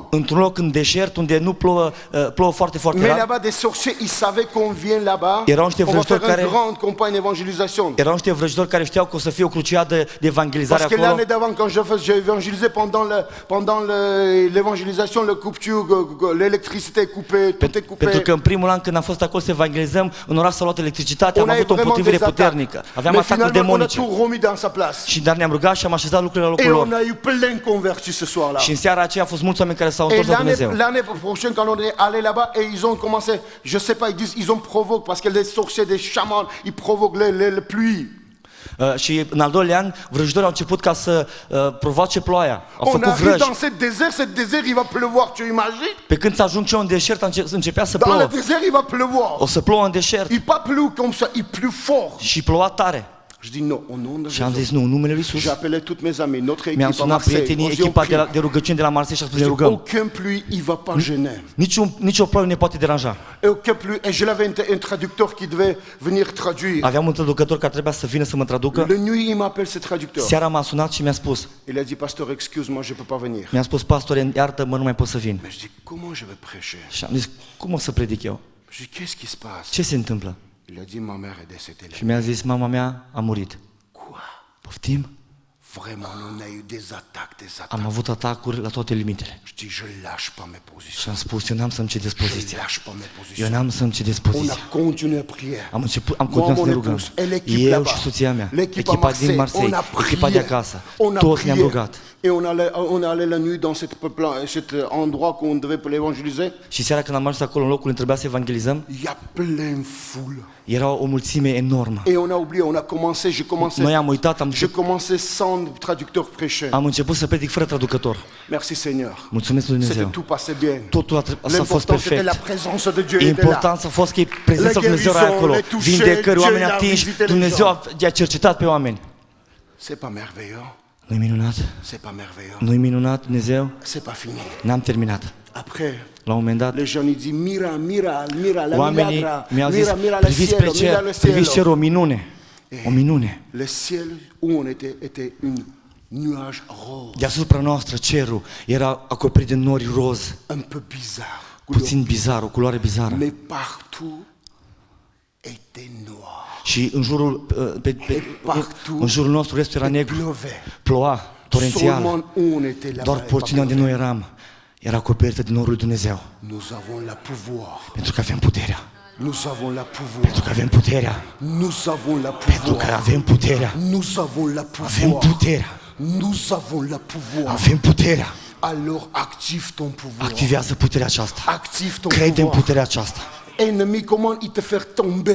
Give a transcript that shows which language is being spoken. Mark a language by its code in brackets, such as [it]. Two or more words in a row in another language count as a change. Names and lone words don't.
[ro] într-un loc în deșert unde nu plouă foarte, foarte [fr] Mais [ro] rar. [fr] là-bas, des sorciers, ils savaient qu'on vient là-bas. [ro] Erau niște [fr] On va faire [ro] vrăjitori [fr] une [ro] care- [fr] grande campagne d'évangélisation. [ro] Erau niște vrăjitori care știau că o să fie o cruciadă de evangelizare [fr] Parce que [ro] acolo. [fr] l'année d'avant, quand j'ai évangélisé pendant l'évangélisation, le coupure, l'électricité est coupée, tout est coupé. [ro] Pentru că în primul an când am fost acolo să evangelizăm, în oraș s-a luat electricitatea, am [fr] On a eu [ro] avut o [fr] vraiment [ro] împotrivire [fr] des attaques. [ro] puternică. Aveam [fr] Mais [ro] atacuri [fr] finalement, on a [ro] demonice. [fr] tout remis dans sa place. [ro] Dar ne-am rugat și am așezat lucrurile la [fr] Et [ro] locul [fr] on [ro] lor. [fr] a eu plein convertis ce soir-là. [ro] Și în seara aceea au fost mulți oameni care s-au [fr] Et [ro] întors la Dumnezeu. [fr] l'année prochaine, quand on est allé là-bas, et ils ont commencé, je sais pas, ils disent, ils ont provoqué, parce que les sorciers, des chamans, ils provoquent les pluies. [ro] Și în al doilea an, vrăjitorii au început ca să provoace ploaia. Au [fr] On [ro] făcut [fr] arrive [ro] vrăji. [fr] dans ce désert, il va pleuvoir, tu imagines? [ro] Pe când să ajung eu în deșert, începea să [fr] Dans le [ro] plouă. [fr] désert, il va pleuvoir. [ro] O să plouă în deșert. [fr] Il pas plu comme ça, il pleut fort. [ro] Și ploua tare. [fr] Je dis non, au nom de [ro] Și am [fr] Jésus. [ro] zis, nu, în numele lui Iisus. [fr] J'ai appelé tous mes amis, notre [ro] Mi-am [fr] équipe à [ro] sunat [fr] Marseille. [ro] prietenii, [fr] On se dit, on [ro] echipa [fr] prie. [ro] de rugăciuni de la Marseille și a spus ne rugăm. [fr] Aucun pluie, il va pas gêner. [ro] Nici o ploaie nu ne poate deranja. [fr] Et aucun pluie. Et je l'avais un traducteur qui devait venir traduire. [ro] Aveam un traducător care trebuia să vină să mă traducă. [fr] Le nuit, il m'appelle ce traducteur. [ro] Seara m-a sunat și mi-a spus, [fr] Il a dit, pasteur, excuse-moi, je peux pas venir. [ro] mi-a spus, pastore, iartă-mă, nu mai pot să vin. [fr] Mais je dis, comment je vais prêcher? [ro] Și am zis, cum o să predic eu? [fr] Je dis, qu'est-ce qui se passe? [ro] Ce se întâmplă? [fr] Il a dit, ma mère est décédée. [ro] Și mi-a zis, mama mea a murit. [fr] Quoi? [ro] Poftim? [fr] Vraiment, on a eu des attaques, [ro] Am avut atacuri la toate limitele. [fr] Je dis, je lâche pas mes [ro] Și [fr] positions. [ro] am spus, eu n-am să-mi cedez [fr] Je [ro] poziția. [fr] lâche pas mes [ro] Eu [fr] positions. [ro] n-am să-mi cedez [fr] On a [ro] poziția. [fr] continué à prier. [ro] Am [fr] Moi, [ro] continuat să [fr] mon [ro] ne rugăm. [fr] épouse et l'équipe [ro] Eu [fr] là-bas, [ro] și soția mea, [fr] l'équipe à [ro] echipa din [fr] Marseille, [ro] Marseille, [fr] on a [ro] echipa de [fr] prié, [ro] acasă, [fr] on a [ro] toți ne-am [fr] prié. [ro] rugat. [fr] Et on allait la nuit dans cet endroit qu'on devait pour l'évangéliser. [ro] Și seara când am ajuns acolo în locul unde trebuia să evangelizăm, [fr] Il y a plein foule. [ro] era o mulțime enormă. [fr] Et on a oublié, on a commencé, [ro] Noi am uitat, [fr] j'ai commencé sans traducteur prêcher. [ro] am început să predic fără traducător. [fr] Merci Seigneur. [ro] Mulțumesc lui [fr] C'était [ro] Dumnezeu. [fr] tout passé bien. [ro] Totul s-a fost [fr] L'important c'était la [ro] perfect. [fr] présence de Dieu était là. [ro] Important a fost că prezența lui Dumnezeu era [fr] guérison, [ro] acolo. [fr] le toucher, [ro] Vindecări, [fr] Dieu [ro] oameni [fr] l'a [ro] atinși, [fr] visité les [ro] Dumnezeu [fr] gens. [ro] i-a cercetat pe oameni. [fr] C'est pas merveilleux. [ro] Nu-i minunat? [fr] C'est pas merveilleux. [ro] Nu-i minunat Dumnezeu? [fr] C'est pas fini. [ro] N-am terminat. [fr] Après, [ro] La un moment dat, [fr] les gens ils disent [es] mira la [ro] oamenii [es] milagre, [ro] mi-au zis, [es] mira le [ro] priviți spre [es] cielo, mira [ro] cer, [es] le [ro] priviți [es] cielo. [ro] cer, o minune. O minune. [fr] Le ciel où on était un nuage rose, [ro] Deasupra noastră, cerul, era acoperit de nori roz, [fr] un peu bizarre, [ro] puțin bizar, o culoare bizară. [fr] mais partout était noir. [ro] Și în jurul, în jurul nostru restul era [fr] Il [ro] negru, [fr] pleuvait. [ro] ploua, torențial. [fr] Seulement où on était là-bas. [ro] Doar porțiunea unde noi eram era acoperită de norul lui Dumnezeu. [fr] Nous avons la pouvoir. [ro] Pentru că avem puterea. [fr] Nous avons la pouvoir. [ro] Pentru că avem puterea. [fr] Nous avons la [ro] Pentru că [fr] pouvoir. [ro] avem puterea. [fr] Nous avons la [ro] Avem [fr] pouvoir. [ro] puterea. [fr] Nous avons la pouvoir. [ro] Avem puterea. [fr] Alors active ton pouvoir. [ro] Activează puterea aceasta. [fr] Active ton [ro] Crede în [fr] pouvoir. [ro] puterea aceasta. [fr] Ennemi, comment il te fait tomber?